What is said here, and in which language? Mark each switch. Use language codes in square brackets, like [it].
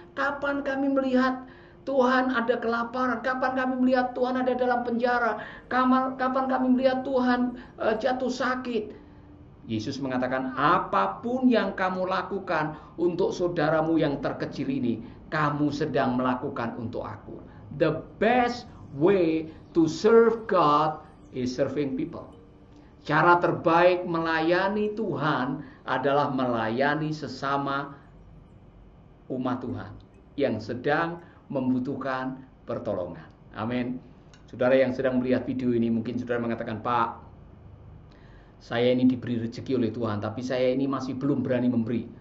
[id] Kapan kami melihat Tuhan ada kelaparan? Kapan kami melihat Tuhan ada dalam penjara? Kapan kami melihat Tuhan jatuh sakit? Yesus mengatakan, apapun yang kamu lakukan untuk saudaramu yang terkecil ini, kamu sedang melakukan untuk aku. [en] The best way to serve God is serving people. [id] Cara terbaik melayani Tuhan adalah melayani sesama umat Tuhan yang sedang membutuhkan pertolongan. Amin. Saudara yang sedang melihat video ini, mungkin saudara mengatakan, Pak, saya ini diberi rezeki oleh Tuhan, tapi saya ini masih belum berani memberi.